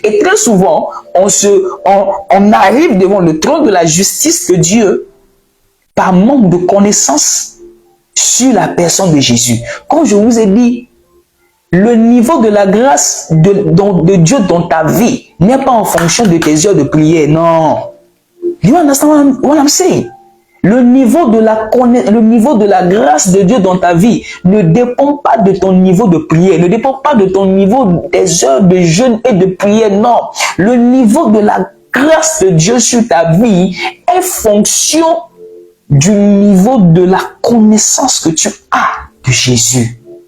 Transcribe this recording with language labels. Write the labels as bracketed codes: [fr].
[fr] Et très souvent, on arrive devant le trône de la justice de Dieu par manque de connaissance sur la personne de Jésus. Comme je vous ai dit, le niveau de la grâce de Dieu dans ta vie n'est pas en fonction de tes heures de prière, non. [en] You understand what I'm saying? [fr] Le niveau de la grâce de Dieu dans ta vie ne dépend pas de ton niveau de prière, ne dépend pas de ton niveau des heures de jeûne et de prière, non. Le niveau de la grâce de Dieu sur ta vie est fonction du niveau de la connaissance que tu as de Jésus.